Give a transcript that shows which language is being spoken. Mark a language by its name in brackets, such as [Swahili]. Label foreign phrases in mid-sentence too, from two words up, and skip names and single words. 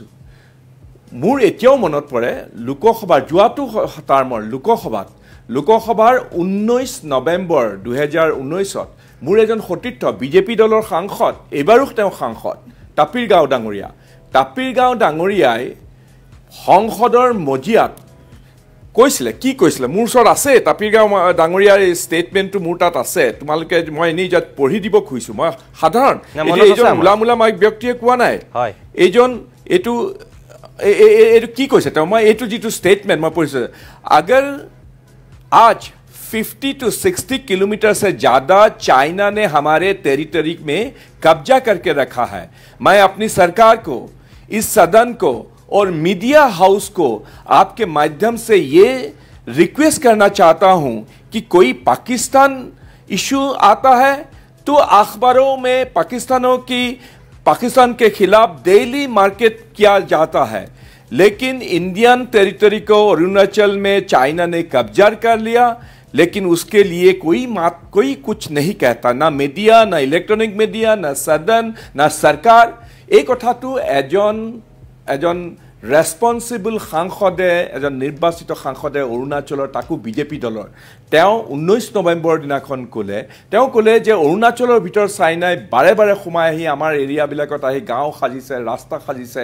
[Assamese] মোৰ এতিয়াও মনত পৰে লোকসভাৰ যোৱাটো টাৰ্মৰ লোকসভাৰ 19 নৱেম্বৰ 2019 মোৰ এজন সতীৰ্থ বিজেপি দলৰ সাংসদ, এইবাৰো তেওঁ সাংসদ, তাপিৰ গাঁও ডাঙৰীয়াই সংসদৰ মজিয়াত কৈছিলে, কি কৈছিলে মোৰ ওচৰত আছে, তাপিৰ গাঁও ডাঙৰীয়াৰ এই ষ্টেটমেণ্টটো মোৰ তাত আছে, তোমালোকে মই এনেই যাত পঢ়ি দিব খুজিছোঁ। মই সাধাৰণ এইজন মোলা ব্যক্তিয়ে কোৱা নাই, এইটো কি কৈছে তেওঁ, মই এইটো যিটো ষ্টেটমেণ্ট মই পঢ়িছোঁ, [Hindi] अगर आज 50 to 60 किलोमीटर से ज़्यादा चाइना ने हमारे टेरिटरी में कब्जा करके रखा है। मैं अपनी सरकार को, इस सदन को और [English] media house [Hindi] को आपके माध्यम से ये रिक्वेस्ट करना चाहता हूं कि कोई पाकिस्तान इशू आता है तो अखबारों में पाकिस्तान के खिलाफ [English] daily market [Hindi] किया जाता है, लेकिन [English] Indian territory [Hindi] को अरुणाचल में चाइना ने कब्जा कर लिया, लेकिन उसके लिए कोई कुछ नहीं कहता, ना मीडिया, ना [English] electronic media, [Hindi] ना सदन, ना सरकार। [Assamese] এক কথা তো এজন ৰেছপনচিবল সাংসদে, এজন নিৰ্বাচিত সাংসদে অৰুণাচলৰ, তাকো বিজেপি দলৰ, তেওঁ 19 নৱেম্বৰ দিনাখন ক'লে যে অৰুণাচলৰ ভিতৰত চাইনাই বাৰে বাৰে সোমাই আহি আমাৰ এৰিয়াবিলাকত আহি গাঁও সাজিছে, ৰাস্তা সাজিছে।